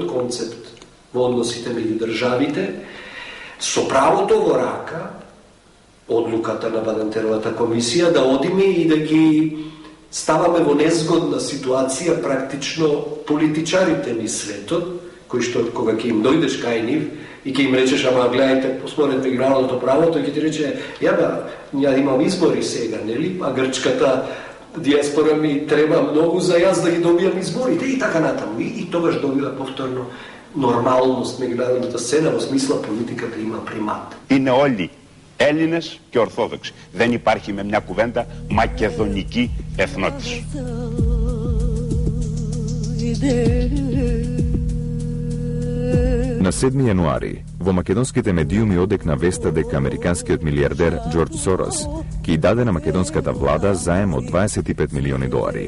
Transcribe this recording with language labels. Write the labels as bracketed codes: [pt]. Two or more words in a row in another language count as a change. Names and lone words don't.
[mk] концепт во односите меѓу државите, со правото во рака, одлуката на Бадентеровата комисија, да одиме и да ги ставаме во незгодна ситуација практично политичарите низ светот, кои што кога ќе им дојдеш кај нив, и ќе им речеш, ама гледајте, според меѓународното право, тој ќе ти рече, ја имам избори сега, нели? А грчката диаспора ми треба многу за јас да ги добијам изборите и така натаму. И тогаш добива повторно нормалност меѓународната сцена, во смисла политиката има примат. [el] Είναι όλοι Έλληνες και Ορθόδοξοι. Δεν υπάρχει με μια κουβέντα μακεδονική εθνότης. [mk] На 7 јануари, во македонските медиуми одекна веста дека американскиот милиардер Џорџ Сорос ќе даде на македонската влада заем од 25 милиони долари.